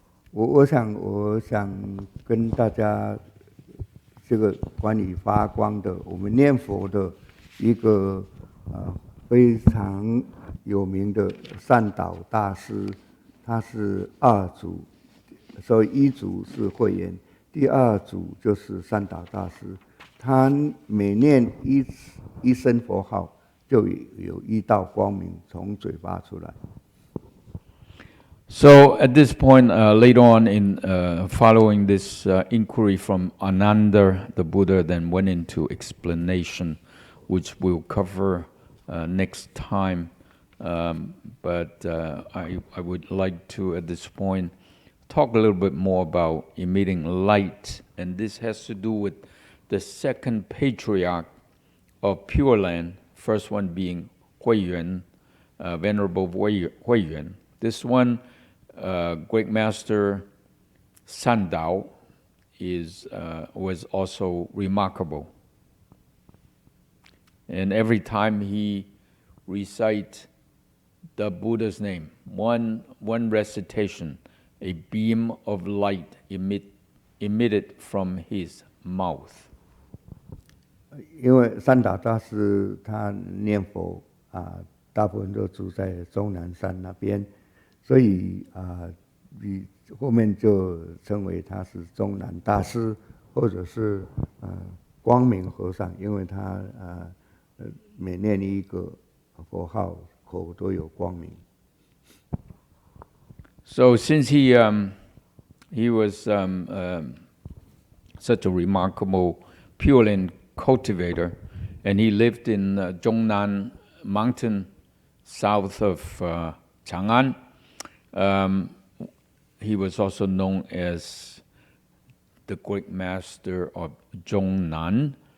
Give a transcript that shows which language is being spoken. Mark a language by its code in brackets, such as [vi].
[zh] 我想跟大家这个关于发光的，我们念佛的一个非常有名的善导大师，他是二祖。所以一祖是慧远，第二祖就是善导大师。他每念一声佛号，就有一道光明从嘴巴出来。 [en] So at this point, later on in following this inquiry from Ananda, the Buddha then went into explanation, which we'll cover next time. But I would like to, at this point, talk a little bit more about emitting light, and this has to do with the second patriarch of Pure Land, first one being Huiyuan, Venerable Huiyuan. This one, Great Master Sandao, was also remarkable. And every time he recites the Buddha's name, one recitation, a beam of light emitted from his mouth. [zh] 因为善导大师他念佛大部分都住在终南山那边，所以你后面就称为他是终南大师，或者是光明和尚，因为他每念一个佛号口都有光明。 [en] So since he was such a remarkable Pure Land cultivator, and he lived in Zhongnan Mountain, south of Chang'an, he was also known as the Great Master of Zhongnan.